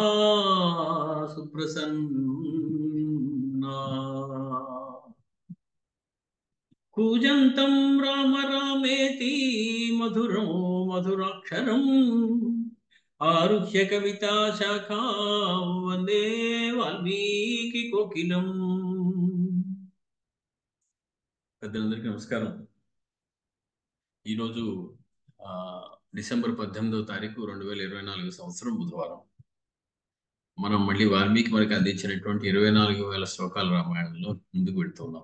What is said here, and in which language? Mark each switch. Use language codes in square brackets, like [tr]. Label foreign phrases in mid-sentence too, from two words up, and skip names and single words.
[sa] सुप्रसन्ना कूजन्तं राम रामेति मधुरो मधुराक्षरम् आरुह्य कविता शाखां वन्दे वाल्मीकि कोकिलम् [te] పెద్దలందరికీ నమస్కారం. ఈరోజు డిసెంబర్ 18వ తారీఖు 2024 సంవత్సరం బుధవారం. మనం మళ్ళీ వాల్మీకి మనకి అందించినటువంటి 24,000 శ్లోకాల రామాయణంలో ముందుకు వెళ్తున్నాం.